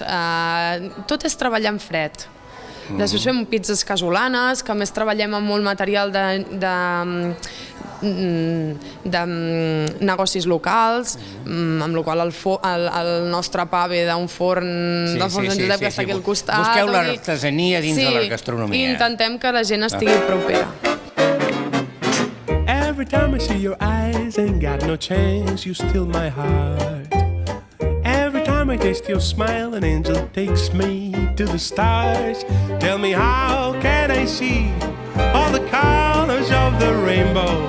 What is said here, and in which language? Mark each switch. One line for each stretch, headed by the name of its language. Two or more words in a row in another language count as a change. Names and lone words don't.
Catalan: Tot és treballar en fred. Després fem pizzas casolanes, que a més treballem amb molt material de negocis locals, amb la qual el nostre pa ve d'un forn del forn d'en Josep que està aquí al costat. Busqueu l'artesania dins de la gastronomia. I intentem que la gent estigui propera.
English: Every time I see your eyes, ain't got no chance, you steal my heart. Every time I taste your smile, an angel takes me to the stars. Tell me, how can I see all the colors of the rainbow.